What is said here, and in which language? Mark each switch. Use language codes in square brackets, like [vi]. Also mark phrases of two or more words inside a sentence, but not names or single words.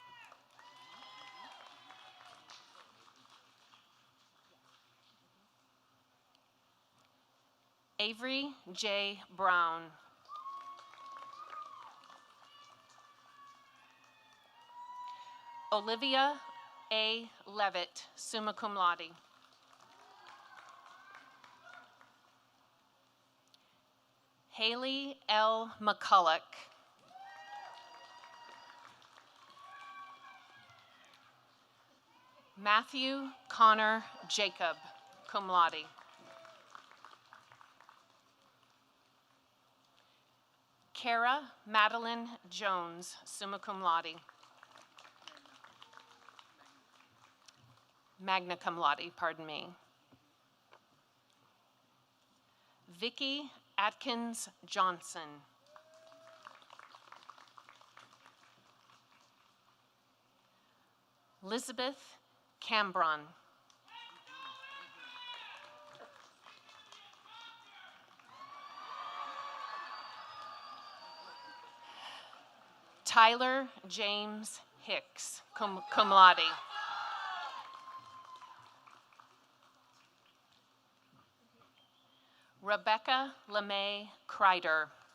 [en] Avery J. Brown. Olivia A. Levitt, [la] summa cum laude. [en] Haley L. McCulloch. Matthew Connor Jacob, [la] cum laude. [en] Kara Madeline Jones, [la] summa cum laude. Magna cum laude, [en] pardon me. Vicky Atkins Johnson. Elizabeth Cambron. Tyler James Hicks, [la] cum laude. [en] Rebecca LeMay Kreider.